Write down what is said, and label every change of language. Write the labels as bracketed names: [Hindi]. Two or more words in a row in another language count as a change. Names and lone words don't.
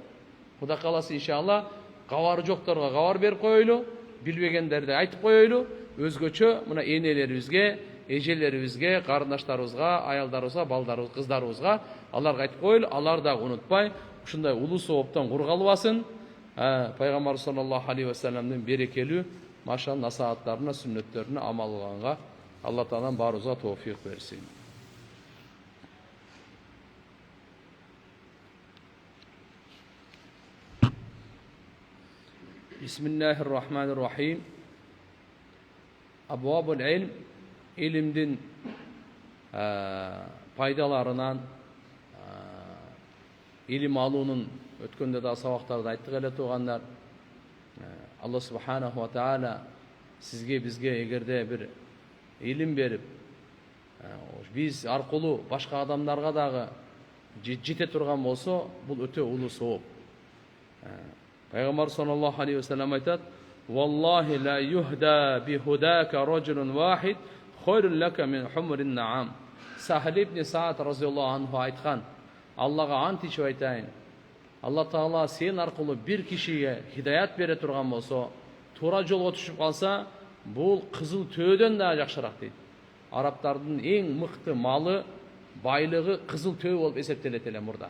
[Kyrgyz] Кудай кааласа иншалла кабары жокторго кабар берип коелу, билбегендерди айтып коелу, өзгөчө мына энелерибизге, эжелерибизге, карындаштарыбызга, аялдарыбызга, балдарыбызга, кыздарыбызга аларга айтып коелу, алар да унутпай ушундай улуу сооптон кур калбасын. Пайгамбарыбыз [Arabic] صلى الله عليه وسلم [Kyrgyz] берекелүү машал насааттарына, сүннөттөрүнө амал кылганга Алла Таалам баарыбызга тоофик берсин. [Arabic] بسم الله الرحمن الرحيم. أبواب العلم, [Kyrgyz] ilimdin пайдаларынан, илим алуунун өткөндө да сабактарда айттык эле туугандар. Алла [Arabic] سبحانه وتعالى [Kyrgyz] сизге бизге эгерде бир илим берип, биз аркылуу башка адамдарга дагы жете турган болсо, бул өтө улуу сооп. Пайгамбар [Arabic] صلى الله عليه وسلم [Kyrgyz] айтат: [Arabic] "والله لا يهدى بهداك رجل واحد خير لك من حمر النعم." [Kyrgyz] Сахил ибн Саад [Arabic] رضي الله عنه [Kyrgyz] айткан: Аллага ант ичип айтайын, Алла Таала сен аркылуу бир кишиге хидаят бере турган болсо, туура жолго түшүп калса, бул кызыл төөдөн да жакшыраак дейт. Арабтардын эң мыкты малы, байлыгы кызыл төө болуп эсептелет эле мурда.